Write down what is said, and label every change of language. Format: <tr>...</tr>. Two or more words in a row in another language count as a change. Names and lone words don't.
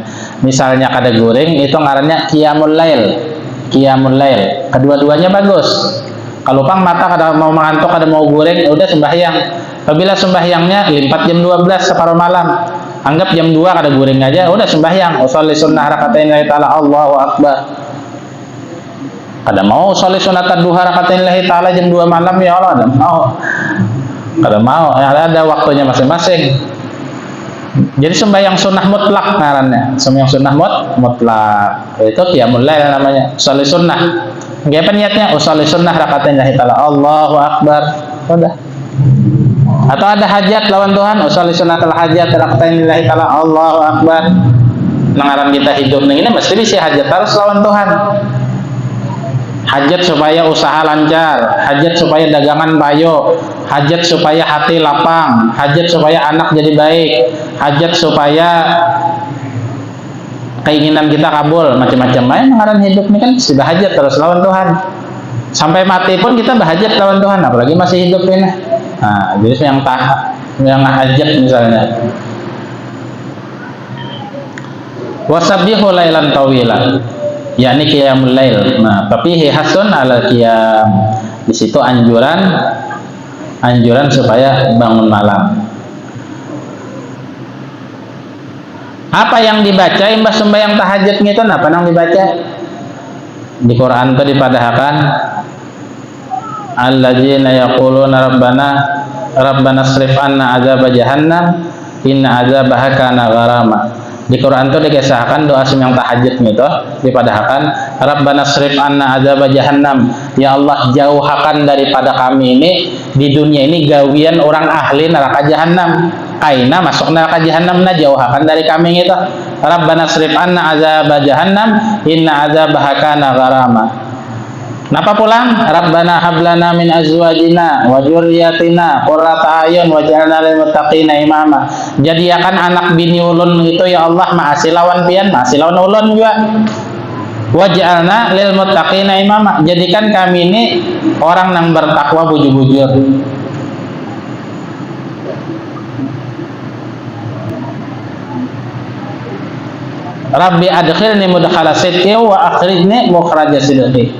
<bjn>Misalnya kada goreng itu ngarannya</bjn> <ar>قيام الليل. قيام الليل.</ar> <bjn>Kedua-duanya bagus. Kalau pang mata kada mau mengantuk, kada mau goreng, ya udah sembahyang. Apabila sembahyangnya limpat jam 12 separuh malam, anggap jam 2 kada goreng aja, udah sembahyang.</bjn> <ar>أصلي سنة ركعتين لله تعالى، الله أكبر.</ar> <bjn>Kada mau</bjn> <ar>أصلي سنة الضحى ركعتين لله تعالى</ar> <bjn>jam 2 malam,</bjn> <ar>يا الله,</ar> <bjn>kada mau. Ada waktunya masing-masing. Jadi sembahyang sunnah mutlak ngarannya. Sembahyang sunnah mutlak. Itu</bjn> <ar>قيام الليل</ar> <bjn>namanya.</bjn> <ar>أصلي سنة.</ar> <bjn>Apa niatnya?</bjn> <ar>أصلي سنة ركعتين لله تعالى، الله أكبر.</ar> <bjn>Udah. Atau ada hajat lawan Tuhan,</bjn> <ar>أصلي سنة الحاجة ركعتين لله تعالى، الله أكبر.</ar> <bjn>Nangaran kita hidup ini mesti bisa hajat harus lawan Tuhan. Hajat supaya usaha lancar, hajat supaya dagangan bayo, hajat supaya hati lapang, hajat supaya anak jadi baik, hajat supaya keinginan kita kabul, macam-macam. Nangaran hidup ini kan sudah hajat terus lawan Tuhan. Sampai mati pun kita berhajat lawan Tuhan, apalagi masih hidup ini. Nah, jadi yang hajat misalnya.</bjn> <ar>وسبحه ليلا طويلا,</ar> <bjn>yakni</bjn> <ar>قيام الليل.</ar> <bjn>Nah, tapi</bjn> <ar>حث على القيام.</ar> <bjn>Di situ anjuran supaya bangun malam. Apa yang dibaca imbas sembahyang tahajud itu apa yang dibaca? Di Quran itu dipadahkan</bjn> <ar>الذين يقولون ربنا اصرف عنا عذاب جهنم إن عذابها كان غراما.</ar> <bjn>Di Quran itu dikisahkan doa sembahyang tahajud itu dipadahkan</bjn> <ar>ربنا اصرف عنا عذاب جهنم, يا الله</ar> <bjn>jauhkan daripada kami ini di dunia ini gawian orang ahli neraka jahannam. Kaina masuk neraka jahannam, na jauhkan dari kami itu.</bjn> <ar>ربنا اصرف عنا عذاب جهنم إن عذابها كان غراما.</ar> <bjn>Napa pulang?</bjn> <ar>ربنا هب لنا من أزواجنا وذرياتنا قرة أعين واجعلنا للمتقين إماما.</ar> <bjn>Jadikan anak bini ulun itu</bjn> <ar>يا الله</ar> <bjn>maasi lawan pian, maasi lawan ulun juga.</bjn> <ar>واجعلنا للمتقين إماما.</ar> <bjn>Jadikan kami ini orang yang bertakwa bujur-bujur.</bjn> <ar>رب أدخلني مدخل صدق وأخرجني مخرج صدق.</ar>